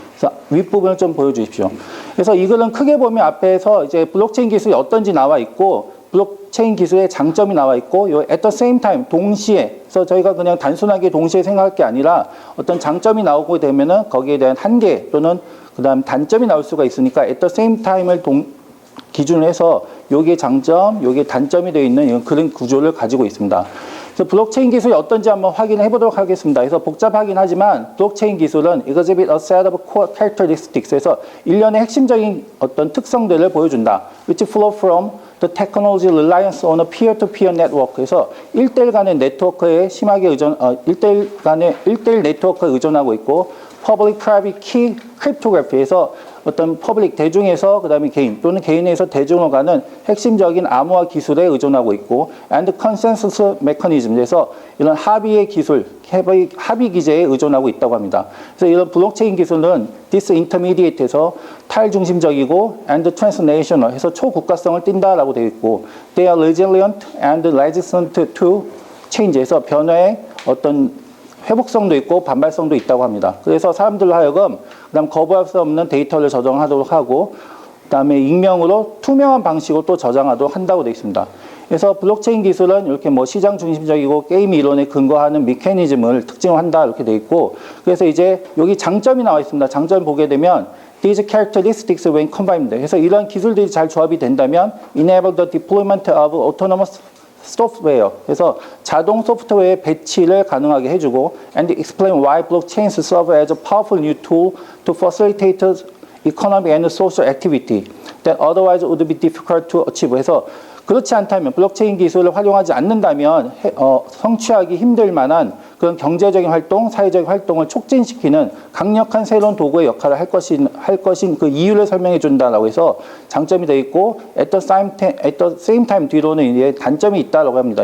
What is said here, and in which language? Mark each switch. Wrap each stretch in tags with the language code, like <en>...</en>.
<ko>그래서 윗부분을 좀 보여주십시오. 그래서 이 글은 크게 보면 앞에서 이제 블록체인 기술이 어떤지 나와 있고 블록체인 기술의 장점이 나와 있고 요</ko> <en>at the same time</en> <ko>동시에 그래서 저희가 그냥 단순하게 동시에 생각할 게 아니라 어떤 장점이 나오고 되면은 거기에 대한 한계 또는 그다음 단점이 나올 수가 있으니까 at the same time을 기준으로 해서 요게 장점, 요게 단점이 되어 있는 이런 그런 구조를 가지고 있습니다. 그래서 블록체인 기술이 어떤지 한번 확인해 보도록 하겠습니다. 그래서 복잡하긴 하지만 블록체인 기술은</ko> <en>exhibit a set of core characteristics</en> <ko>해서 일련의 핵심적인 어떤 특성들을 보여준다.</ko> <en>which flow from the technology reliance on a peer-to-peer network.</en> <ko>그래서 1대1 간의 네트워크에 심하게 1대1 네트워크에 의존하고 있고</ko> <en>public-private key cryptography</en> <ko>에서 어떤 퍼블릭 대중에서 그다음에 개인 또는 개인에서 대중으로 가는 핵심적인 암호화 기술에 의존하고 있고</ko> <en>and consensus mechanism</en> <ko>에서 이런 합의의 기술, 합의 기제에 의존하고 있다고 합니다. 그래서 이런 블록체인 기술은 disintermediate에서 탈중심적이고</ko> <en>and transnational</en> <ko>해서 초국가성을 띈다라고 되어 있고</ko> <en>they are resilient and resistant to change</en> <ko>에서 변화에 어떤 회복성도 있고 반발성도 있다고 합니다. 그래서 사람들로 하여금 그다음 거부할 수 없는 데이터를 저장하도록 하고 그다음에 익명으로 투명한 방식으로 또 저장하도록 한다고 되어 있습니다. 그래서 블록체인 기술은 이렇게 뭐 시장 중심적이고 게임 이론에 근거하는 메커니즘을 특징한다 이렇게 되어 있고 그래서 이제 여기 장점이 나와 있습니다. 장점 보게 되면</ko> <en>These characteristics when combined.</en> <ko>그래서 이런 기술들이 잘 조합이 된다면</ko> <en>enable the deployment of autonomous</en> <ko>소프트웨어 그래서 자동 소프트웨어의 배치를 가능하게 해주고</ko> <en>and explain why blockchains serve as a powerful new tool to facilitate economic and social activity that otherwise would be difficult to achieve.</en> <ko>해서 그렇지 않다면 블록체인 기술을 활용하지 않는다면 성취하기 힘들 만한 그런 경제적인 활동, 사회적인 활동을 촉진시키는 강력한 새로운 도구의 역할을 할 것인 그 이유를 설명해 준다라고 해서 장점이 되어 있고</ko> <en>at the same time</en> <ko>뒤로는 이제 단점이 있다라고 합니다.</ko>